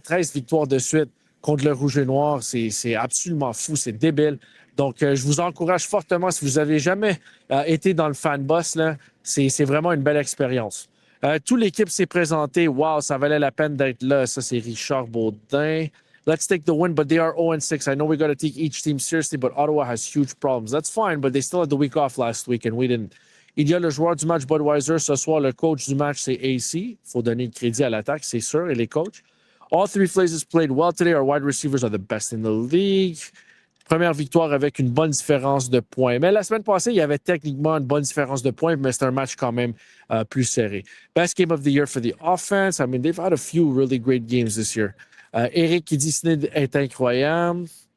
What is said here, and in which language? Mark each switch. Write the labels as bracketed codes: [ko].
[fr] 13 victoires de suite contre le Rouge et Noir. C'est absolument fou, c'est débile. Donc, je vous encourage fortement, si vous n'avez jamais été dans le fan boss, là, c'est vraiment une belle expérience. Toute l'équipe s'est présentée. Wow, ça valait la peine d'être là. Ça, c'est Richard Baudin. [en] Let's take the win, but they are 0-6. I know we got to take each team seriously, but Ottawa has huge problems. That's fine, but they still had the week off last week and we didn't. [fr] Il y a le joueur du match Budweiser ce soir. Le coach du match, c'est AC. Il faut donner le crédit à l'attaque, c'est sûr, et les coachs. [en] All three phases played well today. Our wide receivers are the best in the league. [fr] Première victoire avec une bonne différence de points. Mais la semaine passée, il y avait techniquement une bonne différence de points, mais c'est un match quand même plus serré. [en] Best game of the year for the offense. I mean, they've had a few really great games this year. [fr] Eric qui dit Snead est incroyable.